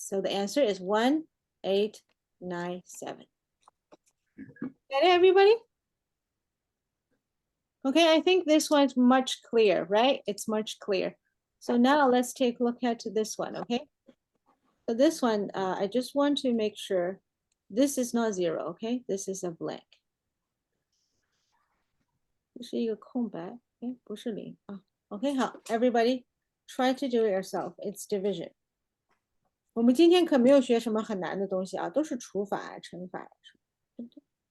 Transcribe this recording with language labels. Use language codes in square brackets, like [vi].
[en] So the answer is 1897. Get it, everybody? Okay, I think this one's much clearer, right? It's much clearer. So now let's take a look at this one, okay? So this one, I just want to make sure this is not 0, okay? This is a blank. [zh] 这是一个空白，哎，不是0啊。 [en] OK， 好 ，everybody try to do it yourself. It's division. [zh] 我们今天可没有学什么很难的东西啊，都是除法啊、乘法啊，对不对？